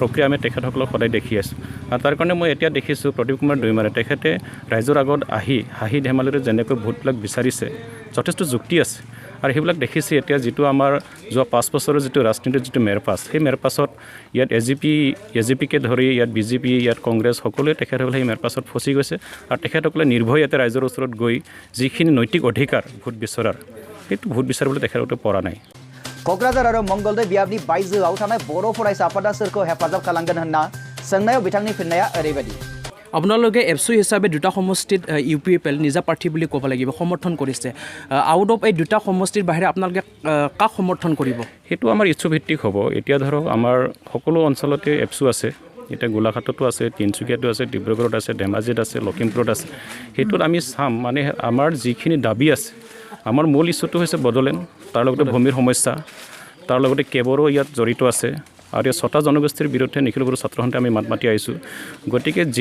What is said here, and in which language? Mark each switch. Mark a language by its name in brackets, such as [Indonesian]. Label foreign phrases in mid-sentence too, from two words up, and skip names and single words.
[Assamese] প্ৰক্ৰিয়া আমি তেখেতসকলক সদায় দেখি আছোঁ আৰু তাৰ কাৰণে মই এতিয়া দেখিছোঁ প্ৰদীপ কুমাৰ দৈমাৰী তেখেতে ৰাইজৰ আগত হাঁহি ধেমালিৰে যেনেকৈ ভোটবিলাক বিচাৰিছে যথেষ্ট যুক্তি আছে আৰু সেইবিলাক দেখিছে এতিয়া যিটো আমাৰ যোৱা 5 বছৰৰ যিটো ৰাজনীতিৰ যিটো মেৰপাছ সেই মেৰপাছত ইয়াত এজিপিকে ধৰি ইয়াত বিজেপি ইয়াত কংগ্ৰেছ সকলোৱে তেখেতসকলে সেই মেৰপাছত ফচি গৈছে আৰু তেখেতসকলে নিৰ্ভয়ে ইয়াতে ৰাইজৰ ওচৰত গৈ যিখিনি নৈতিক অধিকাৰ ভোট বিচৰাৰ সেইটো ভোট বিচাৰিবলৈ তেখেতসকলে পৰা নাই [Bodo] क'क्राझार आरो मंगलदै बियाबनि बायजोआव थानाय बर' फरायसा आफादा सोरखौ हेफाजाब खालामगोन होनना सोंनायाव बिथांनि फिननाया ओरैबायदि [Assamese] আপোনালোকে এপছু হিচাপে দুটা সমষ্টিত ইউপিপিএল নিজা প্ৰাৰ্থী বুলি ক'ব লাগিব সমৰ্থন কৰিছে [English] out of [Assamese] এই দুটা সমষ্টিৰ বাহিৰে আপোনালোকে কাক সমৰ্থন কৰিব সেইটো আমাৰ ইচ্ছুভিত্তিক হ'ব এতিয়া ধৰক আমাৰ সকলো অঞ্চলতে এপছু আছে এতিয়া গোলাঘাটতো আছে তিনিচুকীয়াতো আছে ডিব্ৰুগড়ত আছে ধেমাজিত আছে লখিমপুৰত আছে সেইটোত আমি চাম মানে আমাৰ যিখিনি দাবী আছে আমাৰ মূল ইছ্যুটো হৈছে বডলেণ্ড তাৰ লগতে ভূমিৰ সমস্যা তাৰ লগতে কেবৰো ইয়াত জড়িত আছে আৰু এই 6টা জনগোষ্ঠীৰ বিৰুদ্ধে নিখিল বড়ো ছাত্ৰ সন্থাই আমি মাত মাতি আহিছোঁ গতিকে